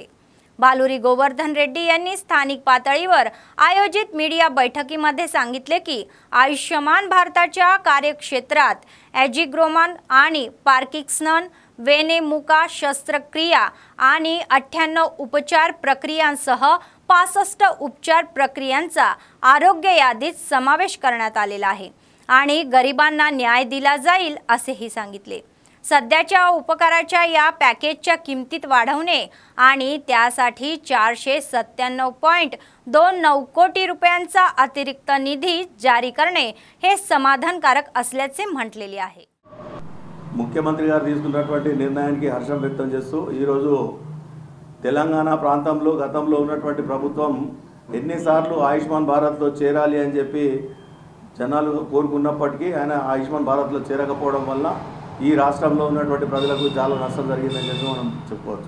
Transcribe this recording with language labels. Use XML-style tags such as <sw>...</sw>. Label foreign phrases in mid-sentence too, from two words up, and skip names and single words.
<mr>बालुरी गोवर्धन रेड्डी यांनी स्थानिक पातळीवर आयोजित मीडिया बैठकीमध्ये सांगितले की आयुष्यमान भारताच्या कार्यक्षेत्रात ॲजिग्रोमन आणि पार्किन्सन, वेनेमुका शस्त्रक्रिया आणि 98 उपचार प्रक्रियांसह 65 उपचार प्रक्रियांचा आरोग्य यादीत समावेश करण्यात आलेला आहे आणि गरिबांना न्याय दिला जाईल असेही सांगितले. सध्याच्या उपकाराच्या या पॅकेजच्या किमतीत वाढवणे आणि त्यासाठी 497.29 कोटी रुपयांचा अतिरिक्त निधी जारी करणे हे समाधानकारक असल्याचे म्हटलेले आहे.</mr> <te>ముఖ్యమంత్రి గారు తీసుకున్నటువంటి నిర్ణయానికి హర్షం వ్యక్తం చేస్తూ ఈరోజు తెలంగాణ ప్రాంతంలో గతంలో ఉన్నటువంటి ప్రభుత్వం ఎన్నిసార్లు ఆయుష్మాన్ భారత్లో చేరాలి అని చెప్పి జనాలు కోరుకున్నప్పటికీ ఆయన ఆయుష్మాన్ భారత్లో చేరకపోవడం వల్ల ఈ రాష్ట్రంలో ఉన్నటువంటి ప్రజలకు చాలా నష్టం జరిగిందని చెప్పి మనం చెప్పుకోవచ్చు.</te>